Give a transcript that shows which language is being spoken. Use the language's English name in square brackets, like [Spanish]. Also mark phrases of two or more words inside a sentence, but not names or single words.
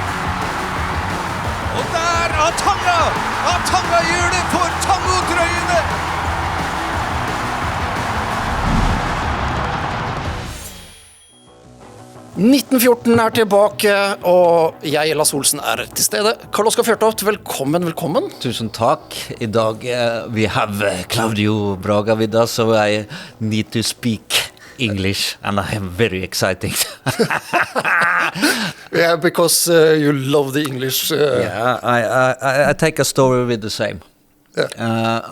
[Norwegian] Og der Atanga gjør det for Tango-drøyene! «1914 er tilbake, og jeg, Lars Olsen, er til stede. Karl Oskar Fjørtoft, velkommen. Tusen takk. I dag [English] we have Cláudio Braga with us, so I need to speak English, and I am very excited. Yeah, because you love the English. Yeah, I take a story with the same. Yeah.